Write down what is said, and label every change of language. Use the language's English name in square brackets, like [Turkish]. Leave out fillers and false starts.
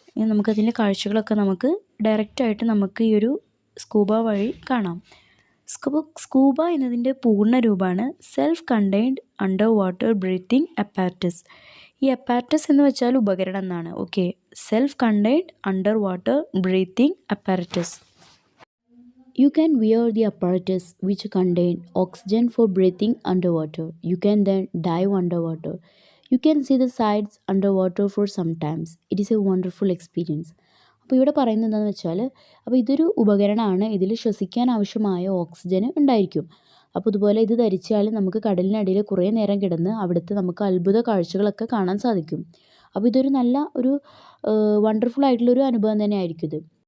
[Malayalam] നമുക്കതിൻ്റെ കാഴ്ചകളൊക്കെ നമുക്ക് ഡയറക്റ്റായിട്ട് നമുക്ക് ഈ ഒരു സ്കൂബ വഴി കാണാം. സ്കൂബ എന്നതിൻ്റെ പൂർണ്ണ രൂപമാണ് self contained under water breathing apparatus. ഈ അപ്പാരറ്റസ് എന്ന് വെച്ചാൽ ഉപകരണം എന്നാണ്. Okay, self contained under water breathing apparatus. [English] You can wear the apparatus which contain oxygen for breathing underwater. You can then dive underwater. You can see the sides underwater for some times. It is a wonderful experience. [Malayalam] അപ്പോൾ ഇവിടെ പറയുന്നത് എന്താണെന്ന് വെച്ചാൽ, അപ്പോൾ ഇതൊരു ഉപകരണമാണ്. ഇതിൽ ശ്വസിക്കാൻ ആവശ്യമായ ഓക്സിജൻ ഉണ്ടായിരിക്കും. അപ്പോൾ ഇതുപോലെ ഇത് ധരിച്ചാൽ നമുക്ക് കടലിനടിയിൽ കുറേ നേരം കിടന്ന് അവിടുത്തെ നമുക്ക് അത്ഭുത കാഴ്ചകളൊക്കെ കാണാൻ സാധിക്കും. അപ്പോൾ ഇതൊരു നല്ല ഒരു വണ്ടർഫുൾ ആയിട്ടുള്ളൊരു അനുഭവം തന്നെ ആയിരിക്കും ഇത്.